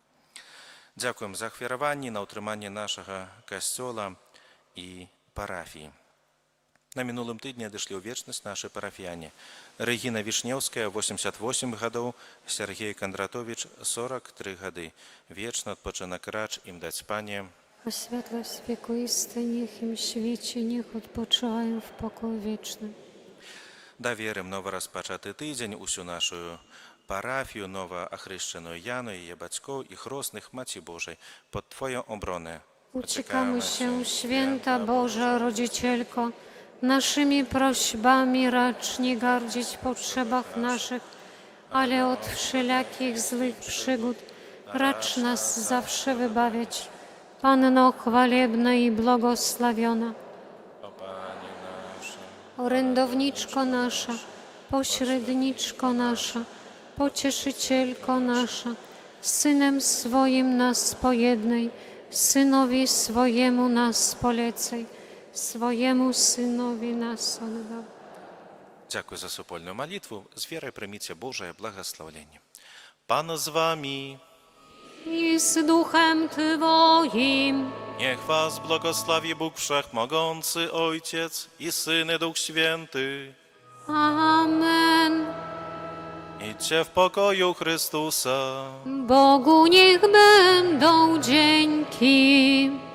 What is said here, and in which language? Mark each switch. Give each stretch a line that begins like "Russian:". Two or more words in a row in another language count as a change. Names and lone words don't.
Belarusian: Дзякуем за ахвяраванні на ўтрыманне нашага касцёла і парафіі. На мінулым тыдні адышлі ў вечнасць нашы парафіяне. Рэгіна Вішнеўская, 88 гадоў, Сергей Кандратович, 43 гады. Вечны адпачынак рач ім даць Пане.
Polish: A światłość wiekuiste niech im świeci, niech odpoczywają w pokoju wiecznym. Даверым нова-распачаты тыдзень усю нашу парафію, новаахрышчаную Яну, яе бацькоў і хросных Маці Божай pod Twoją obronę. Uciekamy się, święta Boża Rodzicielko, naszymi prośbami racz nie gardzić w potrzebach naszych, ale od wszelakich złych przygód racz nas zawsze wybawiać. Panno chwalebna i błogosławiona, O Pani nasza, orędowniczko nasza, pośredniczko nasza, pocieszycielko nasza, Synem swoim nas pojednej, Synowi swojemu nas polecaj, swojemu Synowi nas oddał.
Belarusian: Дзякуй за супольную малітву. З верай прыміце Божае благаслаўленне. Пан з вами.
Polish: I z duchem Twoim. Niech was błogosławi Bóg Wszechmogący, Ojciec i Syn i Duch Święty. Amen. Idźcie w pokoju Chrystusa. Bogu niech będą dzięki.